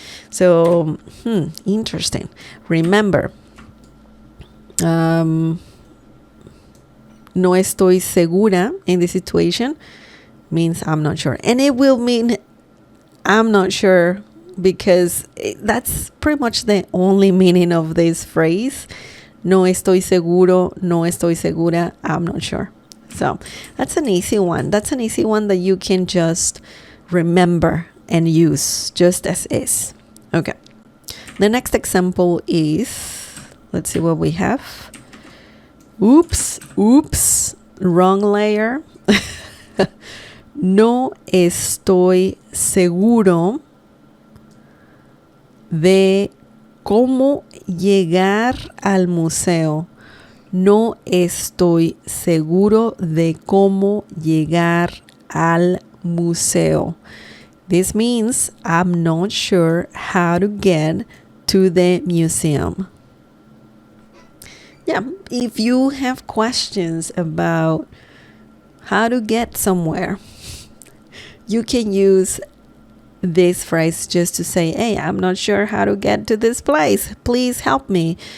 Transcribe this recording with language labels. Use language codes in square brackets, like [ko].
[en] So, interesting. Remember, [es] no estoy segura [en] in this situation means I'm not sure. And it will mean I'm not sure because that's pretty much the only meaning of this phrase. [es] No estoy seguro, no estoy segura, [en] I'm not sure. So that's an easy one. That's an easy one that you can just remember and use just as is. Okay. The next example is, let's see what we have. Oops, wrong layer. [es] No estoy seguro de cómo llegar al museo. No estoy seguro de cómo llegar al museo. [en] This means I'm not sure how to get to the museum. Yeah, if you have questions about how to get somewhere, you can use this phrase just to say, hey, I'm not sure how to get to this place. Please help me.